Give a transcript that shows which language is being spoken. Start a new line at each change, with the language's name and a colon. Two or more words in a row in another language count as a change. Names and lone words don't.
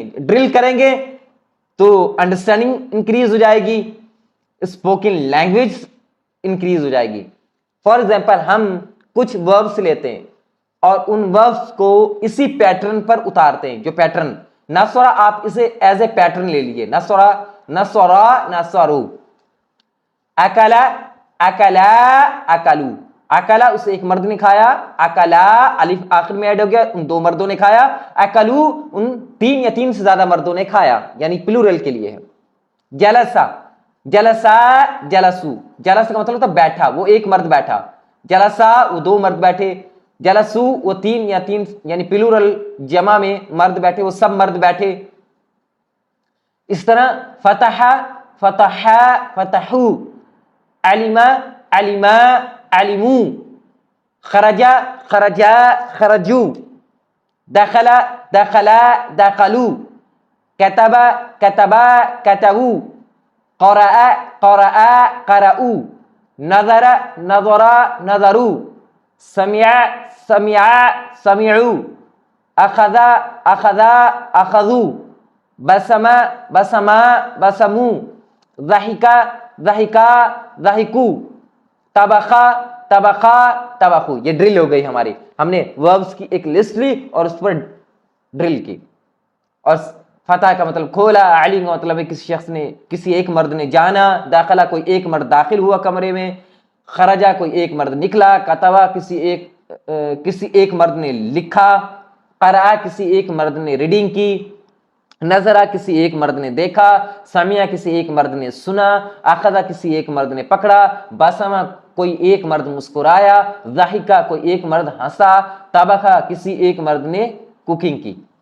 Urdu: ڈرل کریں گے تو
English: understanding increase
Urdu: ہو جائے گی,
English: spoken language increase
Urdu: ہو جائے گی.
English: for example
Urdu: ہم کچھ وربس لیتے ہیں اور ان وربس کو اسی پیٹرن پر اتارتے ہیں. جو پیٹرن ناسورا, آپ اسے
English: as a pattern
Urdu: لے لیجیے,
Arabic: ناسورا, ناسورو. اکلا, اکلو.
Urdu: اکلا اسے ایک مرد نے کھایا, اکلا الف آخر میں ایڈ ہو گیا, ان 2 مردوں نے کھایا. اکلو ان 3 یا 3 سے زیادہ مردوں نے کھایا, یعنی پلورل کے لیے ہے.
Arabic: جلسا, جلسو.
Urdu: جلسا کا مطلب ہوتا ہے بیٹھا, وہ ایک مرد بیٹھا. جلسا وہ 2 مرد بیٹھے. جلسو وہ 3 یا 3 یعنی پلورل جمع میں مرد بیٹھے, وہ سب مرد بیٹھے.
Arabic: اس طرح فتحو, علمو, خرجو, دخلو, کتبو, قرأو, نظرو, سمعو, اخذو, بسمو, ضحکو, طبخو.
Urdu: یہ ڈرل ہو گئی ہماری. ہم نے وربس کی ایک لسٹ لی اور اس پر ڈرل کی. اور فتح کا مطلب کھولا, علم کا مطلب ہے کسی شخص نے, کسی ایک مرد نے جانا. داخلہ کوئی ایک مرد داخل ہوا کمرے میں. خرجا کوئی ایک مرد نکلا، کتبا کسی ایک مرد نے لکھا، قرأ کسی ایک مرد نے ریڈنگ کی، نظرا کسی ایک مرد نے دیکھا، سمعا کسی ایک مرد نے سنا، اخذا کسی ایک مرد نے پکڑا، بسما کوئی ایک مرد مسکرایا، ضحکا کوئی ایک مرد ہنسا، طبخا کسی ایک مرد نے کوکنگ کی۔